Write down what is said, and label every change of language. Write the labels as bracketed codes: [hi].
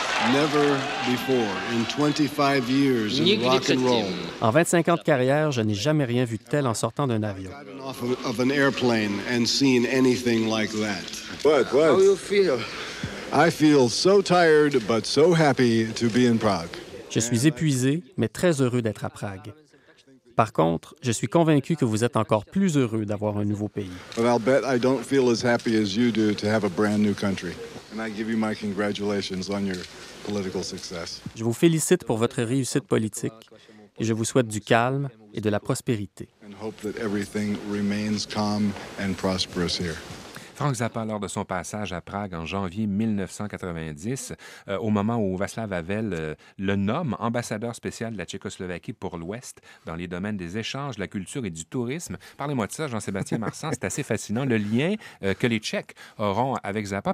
[en] Never before in 25 years in rock and roll. [fr] En 25 ans de carrière, je n'ai jamais rien vu de tel en sortant d'un avion. [en] Of an airplane and seen anything like that. What? How you feel? I feel so tired but so happy to be in Prague. [fr] Je suis épuisé mais très heureux d'être à Prague. Par contre, je suis convaincu que vous êtes encore plus heureux d'avoir un nouveau pays. [en] But I'll bet I don't feel as happy as you do to have a brand new country. And I give you my congratulations on your political success. [fr] Je vous félicite pour votre réussite politique et je vous souhaite du calme et de la prospérité. [en] And hope that everything remains calm and prosperous here. [fr] Frank Zappa, lors de son passage à Prague en janvier 1990, au moment où Václav Havel le nomme ambassadeur spécial de la Tchécoslovaquie pour l'Ouest, dans les domaines des échanges, de la culture et du tourisme. Parlez-moi de ça, Jean-Sébastien Marsan, c'est assez fascinant, le lien que les Tchèques auront avec Zappa.